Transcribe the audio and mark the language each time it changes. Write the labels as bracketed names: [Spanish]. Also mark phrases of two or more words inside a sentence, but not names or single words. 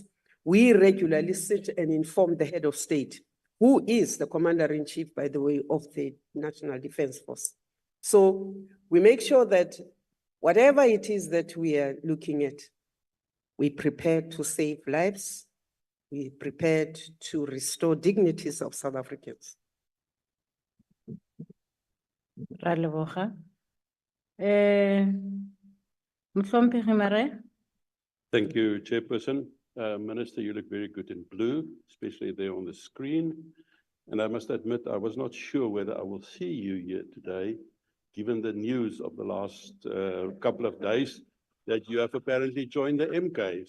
[English] We regularly sit and inform the head of state, who is the commander-in-chief, by the way, of the National Defense Force. So we make sure that whatever it is that we are looking at, we prepare to save lives. We prepared to restore dignities of South Africans. [Tswana] Ra leboga. Motlhomphegi Mare. [English] Thank you, Chairperson. Minister, you look very good in blue, especially there on the screen. And I must admit, I was not sure whether I will see you here today, given the news of the last couple of days that you have apparently joined the MK.